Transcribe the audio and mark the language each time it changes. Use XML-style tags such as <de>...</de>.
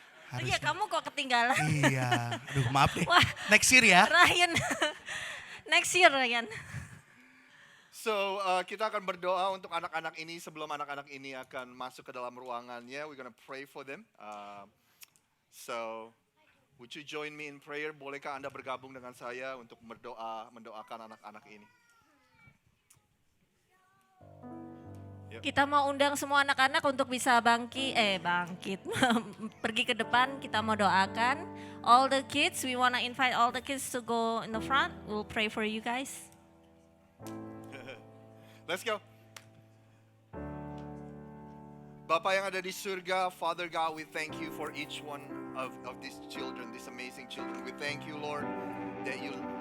<id>Oh iya, kamu kok ketinggalan? Iya. Aduh, maaf deh. Wah.</id> <en>Next year ya. Ryan. Next year, Ryan.</en> <id>So kita akan berdoa untuk anak-anak ini sebelum anak-anak ini akan masuk ke dalam ruangannya.</id> <en>We're gonna pray for them. So would you join me in prayer?</en> <id>Bolehkah Anda bergabung dengan saya untuk mendoakan anak-anak ini? Kita mau undang semua anak-anak untuk bisa bangkit, pergi ke depan. Kita mau doakan</id> <en>all the kids. We wanna invite all the kids to go in the front. We'll pray for you guys. Let's go.</en> <id>Bapa yang ada di surga,</id> <en>Father God, we thank you for each one of these children, these amazing children. We thank you, Lord, that you</en>